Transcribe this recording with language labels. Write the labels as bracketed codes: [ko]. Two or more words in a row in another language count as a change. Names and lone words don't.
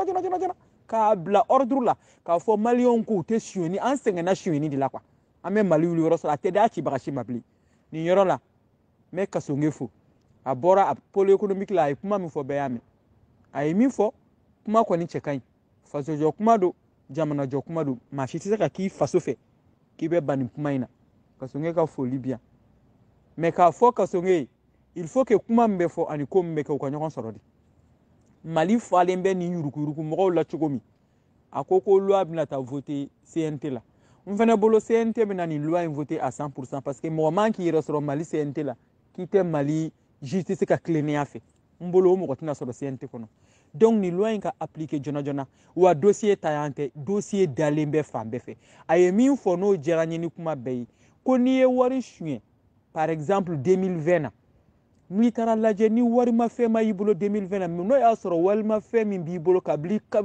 [bm] k'a bila ordre la k'a fɔ maliyɛnw k'u tɛ suyɛni an sɛgɛnna suyɛni de la quoi an bɛ mali wuli yɔrɔ sɔrɔ a tɛ d'a cibaga si ma bilen nin yɔrɔ la n bɛ Kasonge fo a bɔra a [fr] pôle économique [bm] la a ye kuma min fɔ bɛɛ y'a mɛn a ye min fɔ kuma kɔni cɛ ka ɲi fasojɔ kuma don jamanajɔ kuma don maa si tɛ se ka k'i faso fɛ k'i bɛ ban nin kuma in na Kasonge ka foli bi yan mais k'a fɔ Kasonge [fr] il faut que [bm] kuma min bɛ fɔ ani ko min bɛ kɛ u ka ɲɔgɔn sɔrɔ de Mali falen bɛ nin yuruguyurugu mɔgɔw la cogo min a ko loi bɛna taa voter CNT la n fana bolo CNT bɛna nin loi in [fr] voter à [bm] 100% [fr] parce que [bm] mɔgɔ man k'i yɛrɛ sɔrɔ Mali CNT la k'i tɛ Mali justice ka tilennenya fɛ n bolo o mɔgɔ tɛna sɔrɔ CNT kɔnɔ donc nin loi in ka appliquer joona wa dossier ta yan tɛ dossier dalen bɛ fan bɛɛ fɛ a ye min fɔ n'o diyara n ye ni kuma bɛɛ ye ko n'i ye wari suɲɛ [fr] par exemple [bm] 2020 na n'i taara lajɛ ni warimafɛn ma y'i bolo 2020 na n'o y'a sɔrɔ warimafɛn min b'i bolo kabili